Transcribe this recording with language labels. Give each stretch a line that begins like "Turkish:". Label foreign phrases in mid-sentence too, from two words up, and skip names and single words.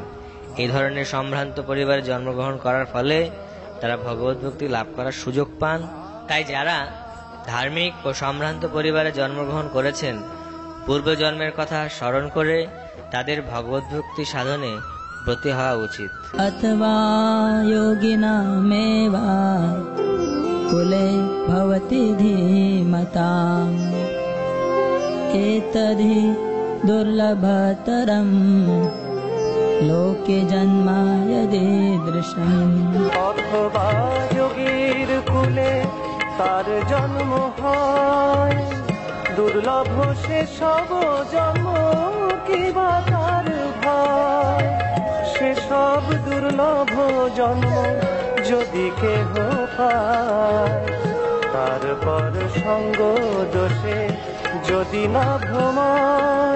Bangla: এই ধরনের সম্ভ্রান্ত পরিবারে জন্মগ্রহণ করার ফলে তারা ভগবত ভক্তি লাভ করার সুযোগ পান। তাই যারা ধার্মিক ও সম্ভ্রান্ত পরিবারে জন্মগ্রহণ করেছেন, পূর্বজন্মের কথা স্মরণ করে তাদের ভগবত ভক্তি সাধনে ব্রতী হওয়া উচিত।
Sanskrit: अथवा योगिनामेवा कुले भवति धीमताम् एतद्धि दुर्लभतरम् लोके जन्म यदीदृशम्।
Bangla: অথবা যোগীর কুলে তার জন্ম হয়, দুর্লভ সে সব জন্ম কিবা তার ভয়। সে সব দুর্লভ জন্ম যদি কেহ পায়, তারপর সঙ্গ দোষে যদি না ভ্রমায়।